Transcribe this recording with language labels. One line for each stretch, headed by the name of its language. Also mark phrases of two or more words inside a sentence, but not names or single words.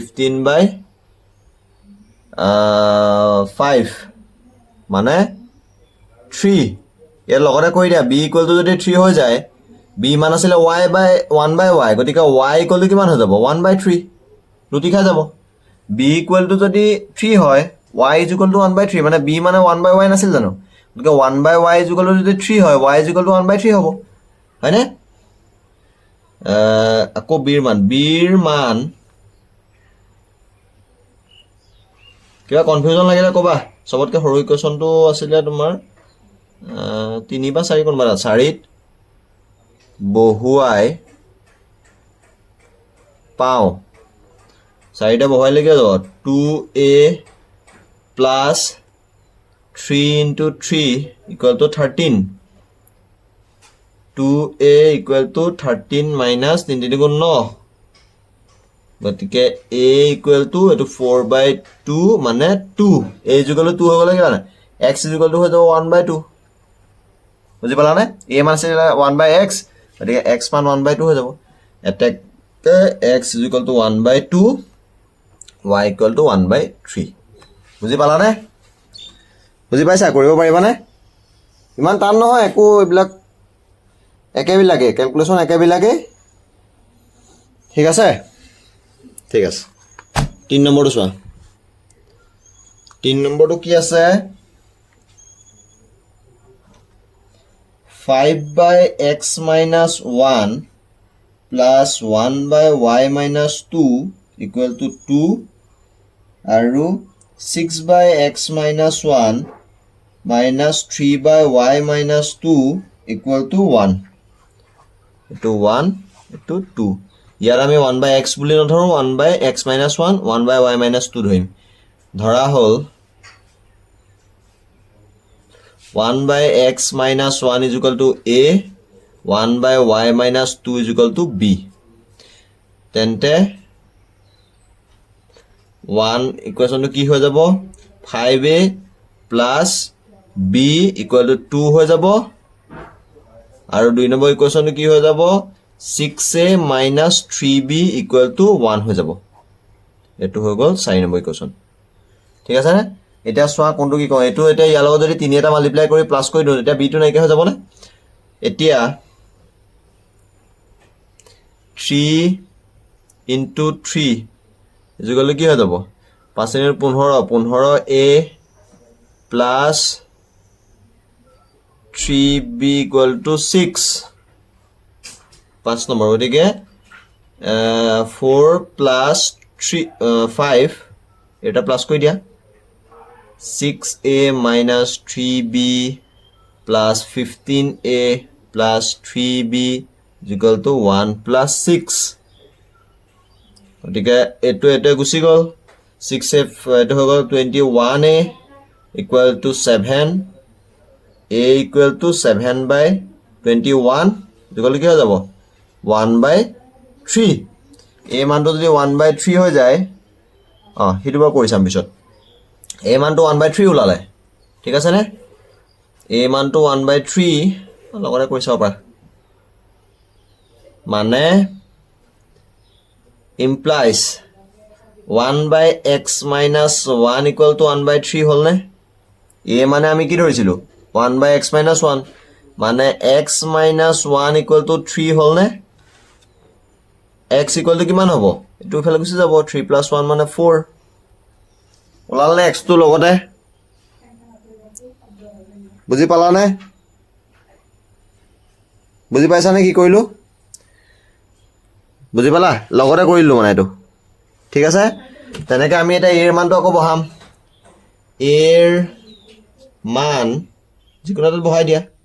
Assamese: 15/5 মানে 3 এর লগতে কই দিয়া
English: b equal to
Assamese: যদি 3 হৈ যায় b মান আছিল y/1/y গতিকে y
English: equal to
Assamese: কিমান হৈ যাব 1/3 লুটি খাই যাব
English: b equal to
Assamese: যদি 3 হয়
English: y is equal to 1/3
Assamese: মানে b মানে 1/y নাছিল জানো গতিকে
English: 1/y is equal to
Assamese: যদি 3 হয়
English: y is equal to 1/3
Assamese: হ'ব হয়নে আকৌ b ৰ মান কিবা কনফিউজন লাগিলে কবা সবতকে সৰু ইকুৱেশ্যনটো আছিল তোমাৰ 3 বা 4 কোনবা 4ত বহুৱাই পাও 4টা বহুৱাই লাগি যাব
English: 2a plus 3 into 3 equal to 13 2a equal to 13 minus 3
Assamese: গুণ 9 গতিকে
English: a equal to
Assamese: এটো 4/2 মানে 2
English: a equal to 2
Assamese: হৈ গলে কিমান
English: x equal to
Assamese: হৈ যাব 1/2 বুজি পালা নে a মান আছে 1/x গতিকে x মান 1/2 হৈ যাব এটাকে
English: x equal to 1/2 y equal to 1/3
Assamese: বুজি পালা নে বুজি পাইছা কৰিব পাৰিবা নে ইমান টান নহয় একো এইবিলাক একেবিলাকে ক্যালকুলেশন একেবিলাকে ঠিক আছে 3 নম্বৰটো চোৱা 3 নম্বৰটো কি আছে
English: 5/x minus 1 plus 1/y minus 2 equal to 2 আৰু 6/x minus 1 minus 3/y minus 2 equal to 1
Assamese: এটো 1 এটো 2 ইয়াৰ আমি
English: 1/x
Assamese: বুলি নধৰো
English: 1/x minus 1 1/y minus 2
Assamese: ধৰিম ধৰা হল
English: 1 by x minus 1 is equal to a, 1 by y minus 2 is equal to b.
Assamese: তেন্তে 1 ইকুৱেশ্যনটো কি হৈ যাব
English: 5a plus b equal to 2
Assamese: হৈ যাব আৰু 2 নম্বৰ ইকুৱেশ্যনটো কি হৈ যাব
English: 6a minus 3b equal to 1
Assamese: হৈ যাব এটো হৈ গল 4 নম্বৰ ইকুৱেশ্যন ঠিক আছে না এটা সোয়া কোনটো কি কও এটো এটা ইয়াৰ লগত যদি 3 এটা মাল্টিপ্লাই কৰি প্লাস কৰি দিও এটা b2 নাইকে হৈ যাব না এতিয়া
English: 3 into 3
Assamese: ইকুৱেল কি হৈ যাব 5 ৰ 15
English: 15a plus 3b equal to 6
Assamese: 5 নম্বৰ গতিকে
English: 4 plus 3
Assamese: 5 এটা প্লাস কৰি দিয়া
English: 6a minus 3b plus 15a plus 3b equal to 1 plus 6
Assamese: গতিকে এটো এটো গুছি গল 6a এটো হৈ গল
English: 21a equal to 7 a equal to 7 by 21 equal
Assamese: কি হৈ যাব
English: 1 by 3
Assamese: a মানটো যদি
English: 1 by 3
Assamese: হৈ যায় হিটো বৰ কৰি চাম পিছত a মানটো
English: 1 by 3
Assamese: ওলালে ঠিক আছে নে a মানটো
English: 1 by 3
Assamese: লগতে কৰি চাও পাৰ মানে
English: implies 1 by x minus 1 equal to 1 by 3
Assamese: হল নে a মানে আমি কি ধৰিছিলো
English: 1 by x minus 1
Assamese: মানে
English: x minus 1 equal to 3
Assamese: হল নে
English: x equal to
Assamese: কিমান হ'ব এটো ফেলে গুছি যাব
English: 3 plus 1
Assamese: মানে 4 ওলালে x তো লগতে বুজি পালা নে বুজি পাইছা নে কি কইলো বুজি পালা লগতে কৰিলো মানে এটো ঠিক আছে তেনেকে আমি এটা এৰ মানটো আকৌ বহাম এৰ মান যিকোনাটো বহাই দিয়া